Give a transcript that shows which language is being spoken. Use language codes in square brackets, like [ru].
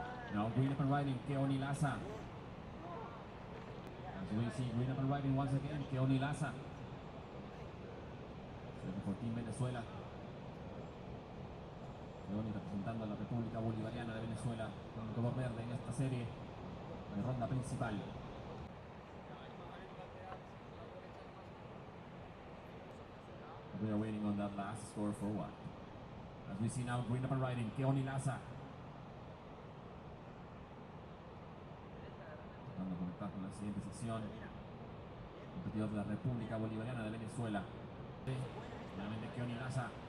[en] Now green up and riding, Keoni Lasa. As we see, green up and riding once again, Keoni Lasa. 714 Venezuela. [es] Keoni representando a la República Bolivariana de Venezuela con el color verde en esta serie de ronda principal. [en] We are waiting on that last score for what? As we see now, green up and riding, Keoni Lasa. [es] Tratando de conectar con la siguiente sección. Competidor de la República Bolivariana de Venezuela. Finalmente Keoni Laza.